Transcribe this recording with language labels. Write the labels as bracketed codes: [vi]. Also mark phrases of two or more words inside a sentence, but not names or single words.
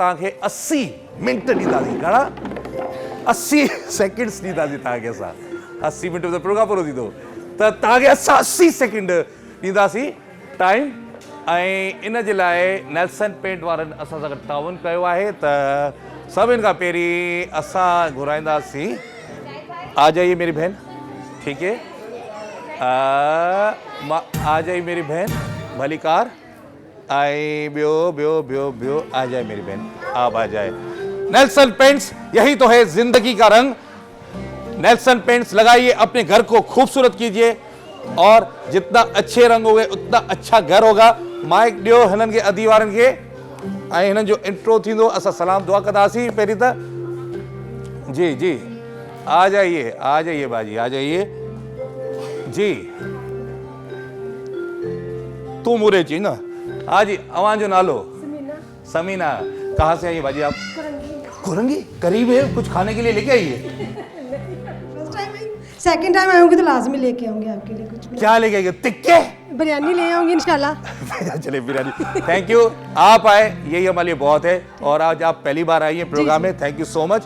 [sd] तव्हांखे 80 मिंट ॾींदासीं, घणा? 80 सेकेंड्स ॾींदासीं तव्हांखे असां। 80 मिंट में त प्रोग्राम पूरो थींदो, त तव्हांखे असां 80 सेकेंड ॾींदासीं टाइम। ऐं इन जे लाइ नेल्सन पेंट वारनि असां सां गॾु ताउन कयो आहे। त सभिनि खां पहिरीं असां घुराईंदासीं, [ur] آ جائیے میری بہن، ٹھیک ہے، آ جائیے میری بہن بھلی کار. [sd] आई ब्यो ब्यो ब्यो ब्यो, [ur] آ جائے میری بہن، آپ آ جائے. نیلسن پینٹس، یہی تو ہے زندگی کا رنگ. نیلسن پینٹس لگائیے، اپنے گھر کو خوبصورت کیجیے، اور جتنا اچھے رنگ ہوں گے اتنا اچھا گھر ہوگا. [sd] माइक ॾियो हिननि खे, अदी वारनि खे, ऐं हिननि जो इंट्रो थींदो। असां सलाम दुआ कंदासीं पहिरीं त। [ur] جی جی، آ جائیے باجی، آ جائیے جی. तू मुरे जी ना। ہاں جی, [sd] अवां जो नालो? [ur] समीना। کہاں سے آئی باجی آپ? कुरंगी। قریب ہے، کچھ کھانے کے لیے لے کے آئیے? [en] second time [ur] آؤں گی تو لازمی لے کے آؤں گی آپ کے لیے کچھ بھی. کیا لے کے آئیں گے؟ تکے? بریانی لے آؤں گی ان شاء اللہ. چلیے بریانی. [en] thank you, [ur] آپ آئے یہی ہمارے لیے بہت ہے۔ اور آج آپ پہلی بار آئی ہیں پروگرام میں, [en] thank you so much.